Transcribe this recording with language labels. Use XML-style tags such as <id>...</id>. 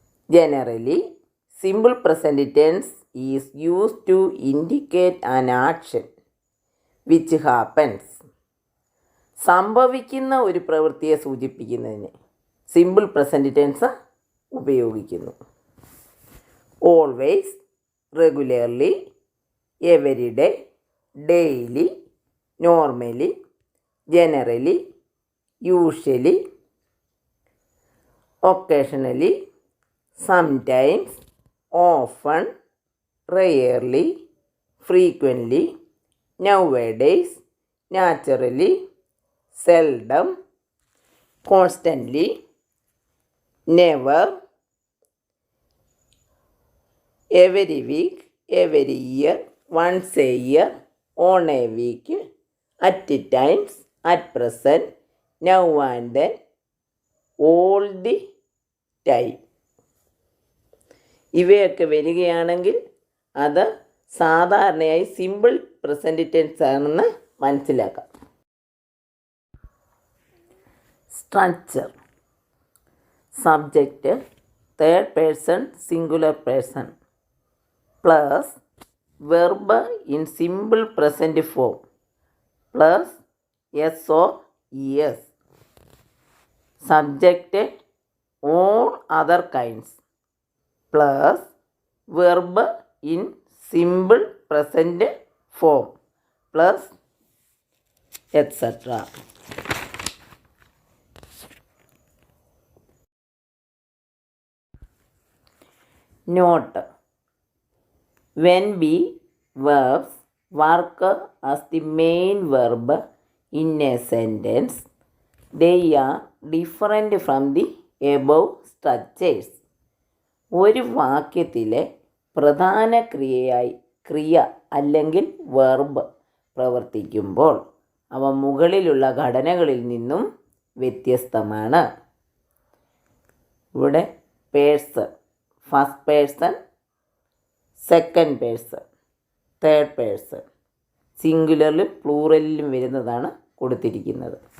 <en>Generally simple present tense is used to indicate an action which happens.</en> <ml>സംഭവിക്കുന്ന ഒരു പ്രവൃത്തിയെ സൂചിപ്പിക്കുന്നതിന് സിമ്പിൾ പ്രസൻറ്റ് ടെൻസ് ഉപയോഗിക്കുന്നു.</ml> <en>Always, regularly, every day, daily, normally, generally, usually, occasionally, sometimes, often, rarely, frequently, nowadays, naturally, seldom, constantly, never, every week, every year, once a year, on a week, at times, at present, now and then, all the time.</en> <ml>ഇവയൊക്കെ വരികയാണെങ്കിൽ അത് സാധാരണയായി simple present tense ആണെന്ന് മനസ്സിലാക്കാം.</ml> <en>Structure. Subject third person singular person plus verb in simple present form plus S or E S. Subject all other kinds plus verb in simple present form plus etc. Note: when we verbs work as the main verb in a sentence, they are different from the above structures.</en> <ml>ഒരു വാക്യത്തിലെ പ്രധാന ക്രിയ അല്ലെങ്കിൽ verb പ്രവർത്തിക്കുമ്പോൾ അവ മുകളിലുള്ള ഘടനകളിൽ നിന്നും വ്യത്യസ്തമാണ്. ഇവിടെ person, first person, second person, third person, സിംഗുലറിലും പ്ലൂറലിലും വരുന്നതാണ് കൊടുത്തിരിക്കുന്നത്.</ml>